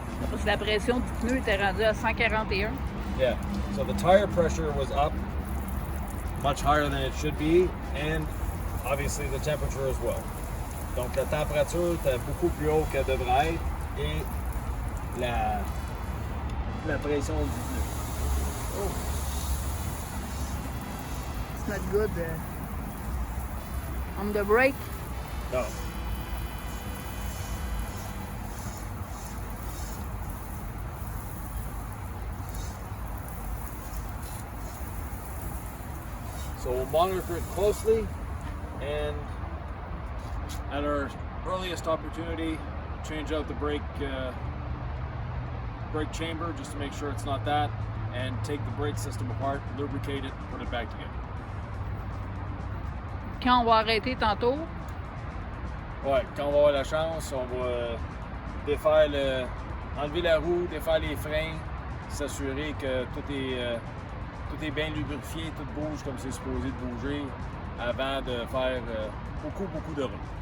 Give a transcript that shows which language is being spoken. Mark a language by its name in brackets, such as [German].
[French] Parce que la pression du pneu était rendue à 141. [English] Yeah, so the tire pressure was up much higher than it should be, and obviously the temperature as well. [French] Donc la température était beaucoup plus haute qu'elle devrait être et la pression du pneu. Oh. [English] It's not good. On the brake. No. So we'll monitor it closely, and at our earliest opportunity, change out the brake chamber just to make sure it's not that, and take the brake system apart, lubricate it, put it back together. [French] Quand on va arrêter tantôt? Ouais, quand on va avoir la chance, on va défaire enlever la roue, défaire les freins, s'assurer que tout est bien lubrifié, tout bouge comme c'est supposé de bouger avant de faire beaucoup de route.